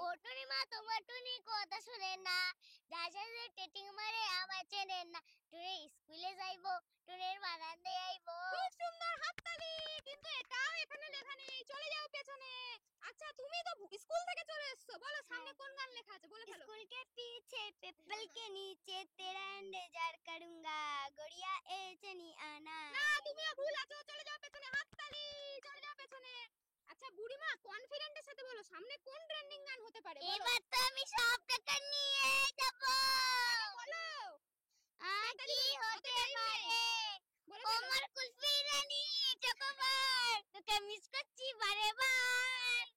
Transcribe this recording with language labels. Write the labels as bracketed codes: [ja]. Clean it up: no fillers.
[bn] ও টুনি মা তোমার টুনি কথা শুনে না, যার সাথে টেটিং মারে আমার চেনে না, টুনি স্কুলে যাইবো টুনির বারান্দায় আইবো। খুব সুন্দর হাততালি। কিন্তু এটাও এখানে লেখা নেই। চলে যাও পেছনে। আচ্ছা তুমি তো স্কুল থেকে চলে এসেছো, বলো সামনে কোন গান লেখা আছে, বলে ফেলো। [hi] स्कूल के पीछे पेपल के नीचे तेरा इंतजार करूंगा, गुड़िया ए चनी आना। [bn] না তুমিও ভুল আছো। চলে যাও পেছনে। হাততালি। চলে যাও পেছনে। আচ্ছা বুড়িমা কনফিডেন্টের সাথে বলো সামনে কোন ট্রেন্ডিং গান হতে পারে, বলো। এবার তো আমি সব টাকা নিয়ে যাব। বলো কি হতে পারে? বলে ফেলো। ওমর কুলফি রানী চকোবার, তোকে মিস করছি বারে বার।